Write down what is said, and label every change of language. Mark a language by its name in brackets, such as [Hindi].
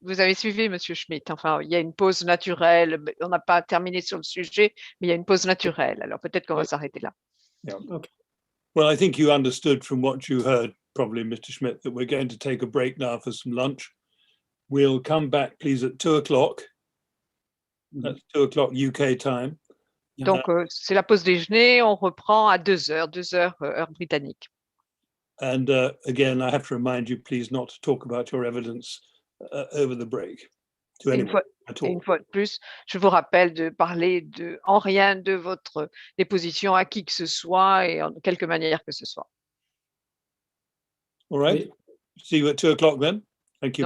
[French] Vous avez suivi, Monsieur Schmidt. Enfin, il y a une pause naturelle. On n'a pas terminé sur le sujet, mais il y a une pause naturelle. Alors peut-être qu'on va s'arrêter là. [English] yeah. Okay. Well, I think you understood from what you heard, probably, Mr. Schmidt, that we're going to take a break now for some lunch. We'll come back, please, at 2 o'clock. That's 2 o'clock UK time. [French] Donc, c'est la pause déjeuner. On reprend à 2 heures, 2 heures heure britannique. [English] And again, I have to remind you, please, not to talk about your evidence over the break to anyone at all. [French] Une fois de plus, je vous rappelle de parler en rien de votre déposition à qui que ce soit et en quelque manière que ce soit. [English] All right. See you at 2 o'clock then. Thank you